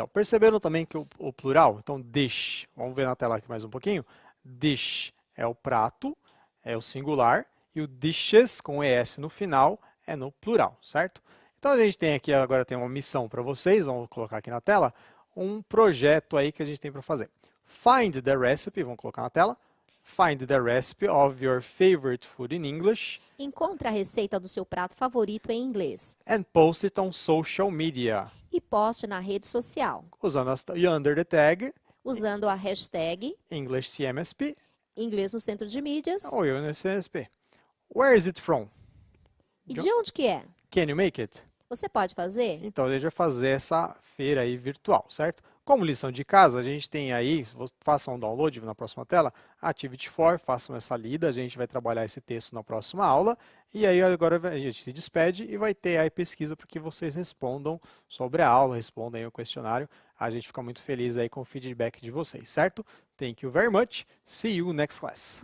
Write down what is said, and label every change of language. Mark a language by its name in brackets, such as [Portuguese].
[Portuguese] Então, perceberam também que o plural? Então, dish. Vamos ver na tela aqui mais um pouquinho. Dish é o prato, é o singular, e o dishes, com ES no final, é no plural, certo? Então, a gente tem aqui, agora tem uma missão para vocês, vamos colocar aqui na tela, um projeto aí que a gente tem para fazer. [English] Find the recipe, [Portuguese] vamos colocar na tela. [English] Find the recipe of your favorite food in English. [Portuguese] Encontre a receita do seu prato favorito em inglês. [English] And post it on social media. [Portuguese] E poste na rede social. Usando [English] under the tag. [Portuguese] Usando a hashtag EnglishCMSP. Inglês no Centro de Mídias. [English] Ou EnglishCMSP. Where is it from? [Portuguese] E de onde que é? [English] Can you make it? [Portuguese] Você pode fazer? Então, a gente vai fazer essa feira aí virtual, certo? Como lição de casa, a gente tem aí, façam um download na próxima tela, Activity4, façam essa lida, a gente vai trabalhar esse texto na próxima aula, e aí agora a gente se despede e vai ter aí pesquisa para que vocês respondam sobre a aula, respondam aí o questionário, a gente fica muito feliz aí com o feedback de vocês, certo? [English] Thank you very much, see you next class.